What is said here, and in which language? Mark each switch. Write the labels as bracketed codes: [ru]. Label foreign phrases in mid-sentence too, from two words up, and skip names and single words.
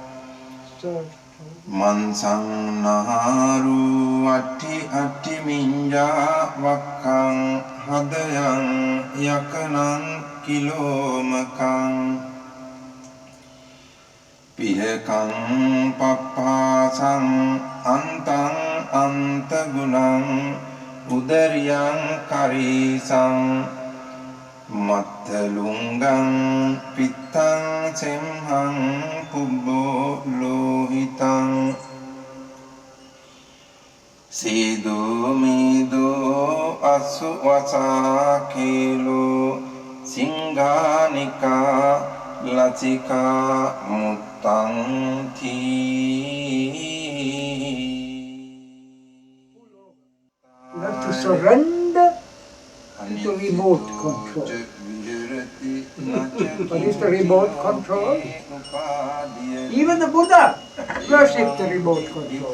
[pi] මන්සං නහාරු අට්ඨි අට්ඨි මිඤ්ඤා වක්ඛං හදයන් යකනං කිලෝමකං පිහකං පප්පාසං අන්තං අන්තගුණං උදරියං කරීසං මත්තලුංගං පිත්තං සෙම්හං පුබ්බෝ ලෝහිතං සීදෝ මේදෝ අසු වසා කේලෝ සිංහානිකා ලසිකා මුත්තං තී. [en] You have to surrender to the remote control. What is the remote control? Even the Buddha worshipped the remote control.